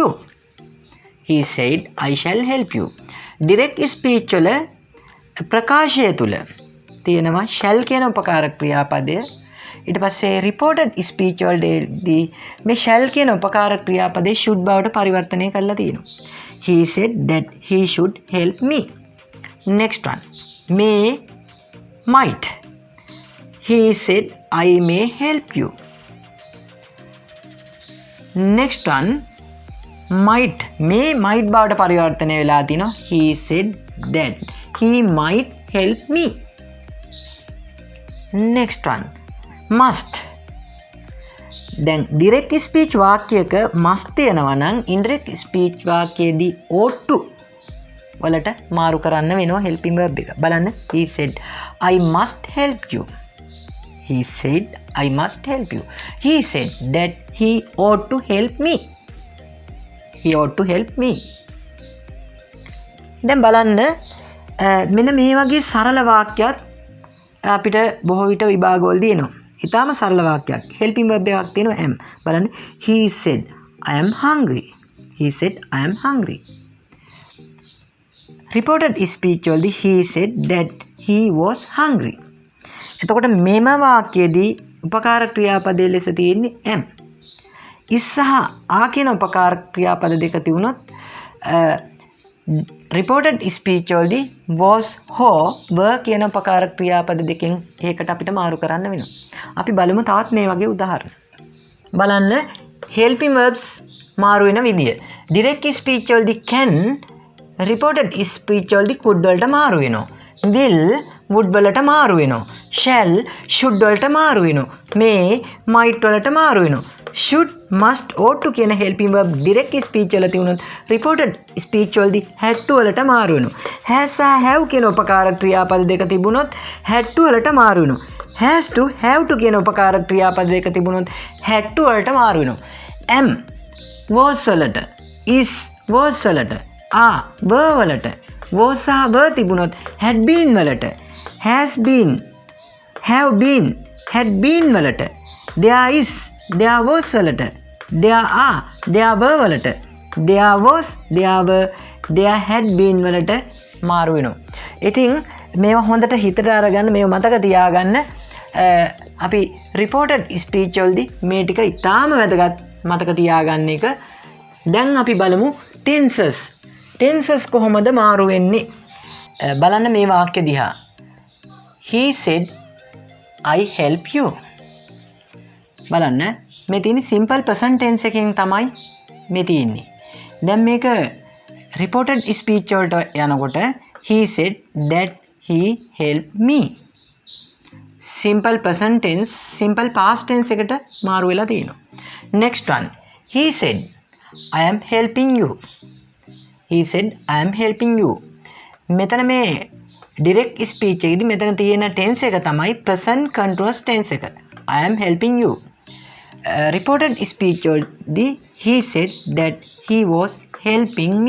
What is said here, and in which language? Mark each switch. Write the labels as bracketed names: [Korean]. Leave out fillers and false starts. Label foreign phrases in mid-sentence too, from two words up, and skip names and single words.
[English] He said I shall help you. Direct speech [Sinhala] වල ප්‍රකාශය තුල තියෙනවා shall කියන උපකාරක ක්‍රියාපදය. ඊට පස්සේ [English] reported speech [Sinhala] වලදී මේ shall කියන උපකාරක ක්‍රියාපදේ should බවට පරිවර්තනය කරලා තියෙනවා. [English] He said that he should help me. Next one. May, might. He said I may help you. Next one. Might. May, might [Sinhala] බවට පරිවර්තනය වෙලා තිනවා. [English] He said that he might help me. Next one. Must. [Sinhala] දැන් [English] direct speech [Sinhala] වාක්‍යයක must තියෙනවා නම් indirect speech වාක්‍යයේදී [English] ought to [Sinhala] වලට මාරු කරන්න වෙනවා [English] helping verb [Sinhala] එක. බලන්න. [English] He said I must help you. He said I must help you. He said that he ought to help me. He ought to help me. [Sinhala] දැන් බලන්න මෙන්න මේ වගේ සරල වාක්‍යයක් අපිට බොහෝ විට විභාගවලදී එනවා. ඊටාම සරල වාක්‍යයක්. [English] helping verb [Sinhala] එකක් තියෙනවා am. බලන්න. [English] He said I am hungry. He said I am hungry. Reported speech වලදී he said that he was hungry. [Sinhala] එතකොට මෙම වාක්‍යයේදී උපකාරක ක්‍රියාපදයේ ලෙස තියෙන්නේ am. ඉස්සහ ආ කියන උපකාරක ක්‍රියාපද දෙක තිබුණොත් [English] reported speech [Sinhala] වලදී was ho were කියන උපකාරක ක්‍රියාපද දෙකෙන් එකකට අපිට මාරු කරන්න වෙනවා. අපි බලමු තවත් මේ වගේ උදාහරණ. බලන්න [English] helping verbs [Sinhala] මාරු වෙන විදිය. [English] direct speech [Sinhala] වලදී can, [English] reported speech [Sinhala] වලදී could වලට මාරු වෙනවා. [English] will would [Sinhala] වලට මාරු වෙනවා. [English] shall should [Sinhala] වලට මාරු වෙනවා. [English] may might [Sinhala] වලට මාරු වෙනවා. [English] should, must, ought to [Sinhala] කියන [English] helping verb direct speech [Sinhala] වල තියුණොත් [English] reported speech [Sinhala] වලදී [English] had to [Sinhala] වලට මාරු වෙනවා. has සහ have කියන උපකාරක ක්‍රියාපද දෙක තිබුණොත් [English] had to [Sinhala] වලට මාරු වෙනවා. [English] has to, have to [Sinhala] කියන උපකාරක ක්‍රියාපද දෙක තිබුණොත් [English] had to [Sinhala] වලට මාරු වෙනවා. [English] am was වලට, is was වලට, are were වලට, was සහ were තිබුණොත් had been වලට, has been, have been, had been වලට, there is, there was වලට, there are, there were වලට, there was, there were, there had been [Sinhala] වලට මාරු වෙනවා. ඉතින් මේවා හොඳට හිතට අරගන්න, මේවා මතක තියාගන්න. අපි [English] reported speech [Sinhala] වලදී මේ ටික ඉතාම වැදගත් මතක තියාගන්න එක. දැන් අපි බලමු tenses. tenses කොහොමද මාරු වෙන්නේ? බලන්න මේ වාක්‍ය දිහා. [English] He said I help you. [Sinhala] බලන්න මේ තියෙන්නේ [English] simple present tense [Sinhala] එකෙන් තමයි මේ තියෙන්නේ. දැන් මේක [English] reported speech [Sinhala] වලට යනකොට [English] he said that he helped me. simple present tense, simple past tense [Sinhala] එකට මාරු වෙලා තියෙනවා. [English] next one, he said I am helping you. he said I am helping you. [Sinhala] මෙතන මේ [English] direct speech [Sinhala] එකේදී මෙතන තියෙන tense එක තමයි [English] present continuous tense [Sinhala] එක. [English] I am helping you. reported speech වලදී he said that he was helping me.